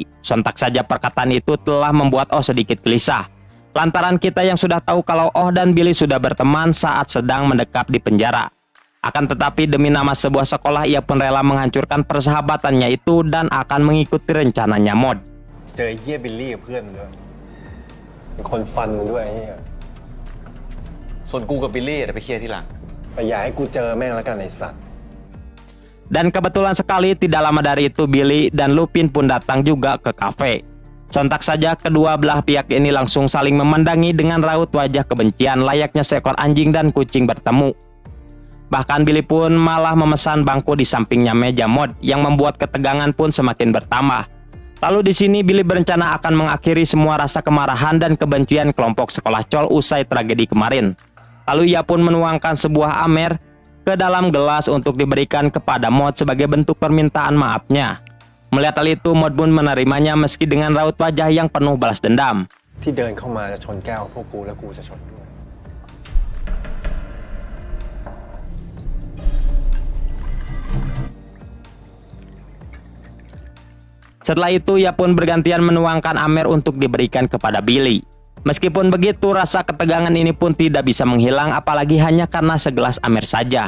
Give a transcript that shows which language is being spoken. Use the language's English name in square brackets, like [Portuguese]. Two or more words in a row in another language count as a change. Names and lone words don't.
[Indonesian] Sontak saja perkataan itu telah membuat Oh sedikit gelisah. Lantaran kita yang sudah tahu kalau Oh dan Billy sudah berteman saat sedang mendekap di penjara. Akan tetapi demi nama sebuah sekolah ia pun rela menghancurkan persahabatannya itu dan akan mengikuti rencananya Mod. [Thai] เจอไอ้เหี้ยบิลลี่กับเพื่อนมึงด้วยเป็นคนฟันมึงด้วยไอ้เหี้ย ส่วนกูกับบิลลี่จะไปเคลียร์ที่หลัง แต่อย่าให้กูเจอแม่งแล้วกันไอ้สัตว์ [Indonesian] Dan kebetulan sekali tidak lama dari itu Billy dan Lupin pun datang juga ke kafe. Sontak saja kedua belah pihak ini langsung saling memandangi dengan raut wajah kebencian layaknya seekor anjing dan kucing bertemu. Bahkan Billy pun malah memesan bangku di sampingnya meja Mod yang membuat ketegangan pun semakin bertambah. Lalu di sini Billy berencana akan mengakhiri semua rasa kemarahan dan kebencian kelompok sekolah Chol usai tragedi kemarin. Lalu ia pun menuangkan sebuah amer ke dalam gelas untuk diberikan kepada Mod sebagai bentuk permintaan maafnya. Melihat hal itu Mod pun menerimanya meski dengan raut wajah yang penuh balas dendam. [Thai] ที่เดินเข้ามาจะชนแก้วพวกกูแล้วกูจะชนด้วย [Indonesian] Setelah itu ia pun bergantian menuangkan amer untuk diberikan kepada Billy. Meskipun begitu rasa ketegangan ini pun tidak bisa menghilang apalagi hanya karena segelas amer saja.